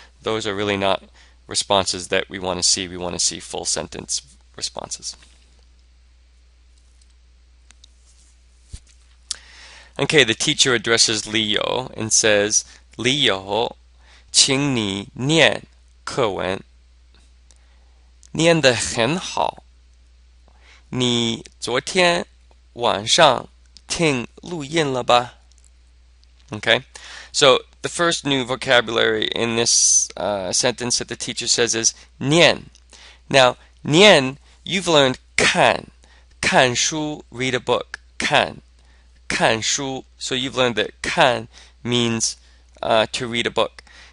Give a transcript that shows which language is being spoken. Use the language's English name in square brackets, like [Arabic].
[English] Those are really not responses that we want to see. We want to see full sentence responses. Okay, the teacher addresses Leo and says, Leo, [Chinese] 请你念课文，念得很好。你昨天晚上听录音了吧? [English] Okay, so the first new vocabulary in this sentence that the teacher says is 念. Now, 念, you've learned 看书, read a book, 看书. So you've learned that 看 means to read a book.